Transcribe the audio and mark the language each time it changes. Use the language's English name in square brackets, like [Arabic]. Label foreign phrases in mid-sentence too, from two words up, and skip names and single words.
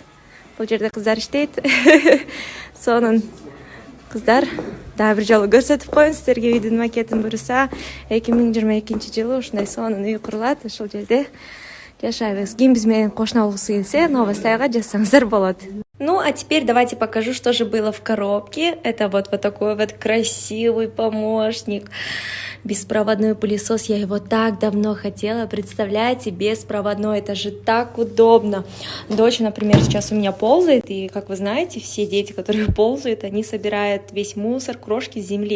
[Kyrgyz] Бул жерде кыздар иштейт. Сонун кыздар дагы бир жолу көрсөтүп коеюн сиздерге үйдүн макетин буюрса 2022 жылы ушундай сонун үй курулат. Ошол жерде жашайбыз. Ким биз менен кошуна болгусу келсе, Новостайга жазсаңыздар болот. [Russian] Ну, а теперь давайте покажу, что же было в коробке. Это вот такой вот красивый помощник. Беспроводной пылесос. Я его так давно хотела. Представляете, беспроводной. Это же так удобно. Дочь, например, сейчас у меня ползает. И, как вы знаете, все дети, которые ползают, они собирают весь мусор, крошки с земли.